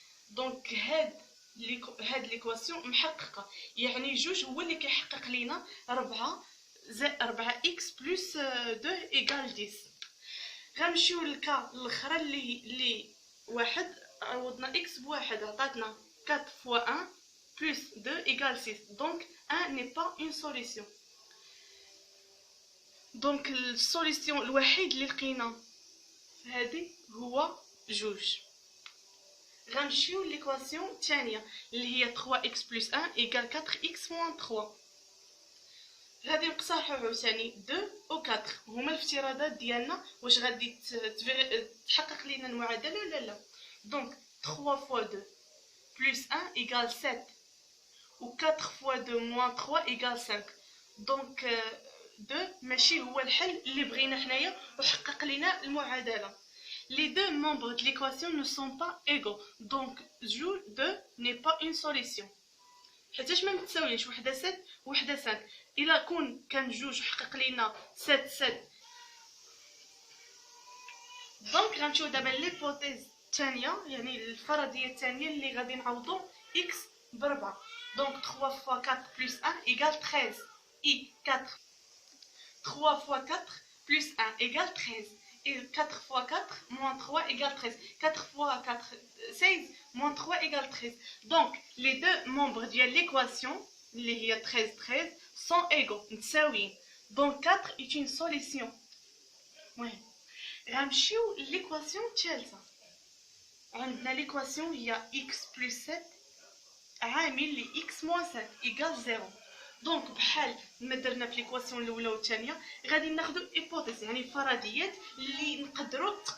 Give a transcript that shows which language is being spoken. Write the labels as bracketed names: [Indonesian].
[Arabic] Donc هاد l'équation محققة يعني جوج هو اللي كيحقق لينا [French] 4x plus 2 égale 10. [Arabic] غنمشيو للكا الاخرى اللي واحد عوضنا x بواحد عطاتنا [French] 4 fois 1 plus 2 égale 6. Donc 1 n'est pas une solution. [Arabic] Donc السوليسيون الوحيد اللي لقينا هادي هو جوج. غنمشيو ليكواسيون الثانيه اللي هي [French] 3x plus 1 égale 4x moins 3. [Arabic] غادي نقترحوا عاوتاني 2 و 4 هما الافتراضات ديالنا واش غادي تحقق لينا المعادله ولا لا. دونك [French] 3 fois 2 plus 1 égale 7 و 4 fois 2 moins 3 égale 5. [Arabic] دونك 2 ماشي هو الحل اللي بغينا حنايا وحقق لنا المعادله. [French] Les deux membres de l'équation ne sont pas égaux. Donc 2 n'est pas une solution. [Arabic] حيتاش ما متساويينش وحده 7 وحده 5. الا كان جوج حقق لينا 7 دونك غنمشيو دابا ليبوتيز الثانيه يعني الفرضيه الثانيه اللي غادي نعوضوا x ب4. [French] دونك 3 fois 4 plus 1 égale 13 et 4 3 fois 4 plus 1 égale 13 et 4 fois 4 moins 3 égale 13. 4 fois 4 16 moins 3 égale 13. Donc les deux membres de l'équation [Arabic] اللي هي [French] 13 sont égaux [Arabic] متساويين. [French] Donc 4 est une solution. Ouais. [Arabic] غنمشيو ليكواسيون الثالثه. عندنا ليكواسيون هي [French] x plus 7 [Arabic] عامل لي [French] x moins 7 égale 0. [Arabic] دونك بحال ما درنا في ليكواسيون الاولى والثانيه غادي ناخذ ايبوتيز يعني فرضيات اللي نقدروا